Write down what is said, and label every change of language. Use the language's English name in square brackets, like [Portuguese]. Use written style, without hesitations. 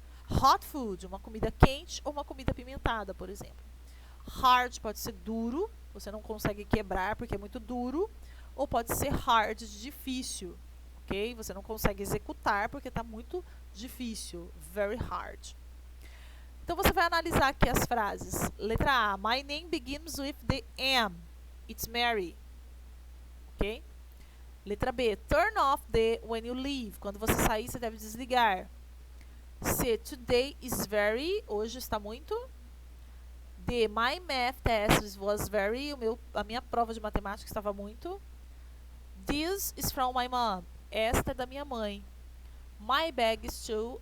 [English] Hot food, [Portuguese] uma comida quente ou uma comida apimentada, por exemplo. Hard pode ser duro, você não consegue quebrar porque é muito duro. Ou pode ser hard, de difícil, ok? Você não consegue executar porque está muito difícil, very hard. Então, você vai analisar aqui as frases. Letra A, [English] my name begins with the M, it's Mary, ok? [Portuguese] Letra B, [English] turn off the when you leave, [Portuguese] quando você sair você deve desligar. C, [English] today is very, [Portuguese] hoje está muito. D, [English] my math test was very, [Portuguese] a minha prova de matemática estava muito. [English] This is from my mom. [Portuguese] Esta é da minha mãe. [English] My bag is too.